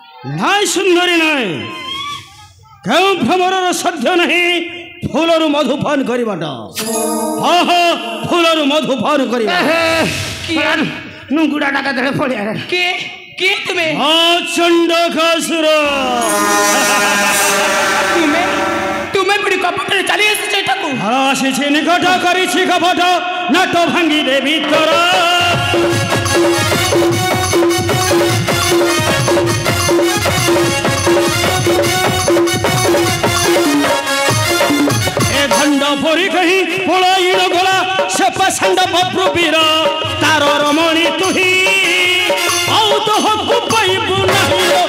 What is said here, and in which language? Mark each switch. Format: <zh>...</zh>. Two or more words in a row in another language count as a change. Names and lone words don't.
<or>ନାଇଁ ସୁନ୍ଦରୀ ନାଇଁ କେଉଁ ଭ୍ରମରର ସାଧ୍ୟ ନାହିଁ ଫୁଲରୁ ମଧୁପାନ କରିବାଟା ହଁ ହଁ ଫୁଲରୁ ମଧୁପାନ କରିବା ନୁଙ୍ଗୁଡ଼ାଟା କେତଲେ ପଡ଼ିଆ କିଏ ତୁମେ ଚଣ୍ଡକାସୁର ତୁମେ ପୁଣି କପଟରେ ଚାଲି ଆସିଛ ଏଠାକୁ ଆସିଛି ନିକଟ କରିଛି କପଟ ନାଟ ଭାଙ୍ଗି ଦେ ଭିତର ଏ ଖଣ୍ଡ ପରି କହି ପଳାଇଣ ଗଲା ସେ ପାଷାଣ୍ଡ ବପ୍ରୁ ବୀର ତାର ରମଣୀ ତୁହି ଆଉ ତ ହକୁ ପାଇବୁ ନାହିଁ</or>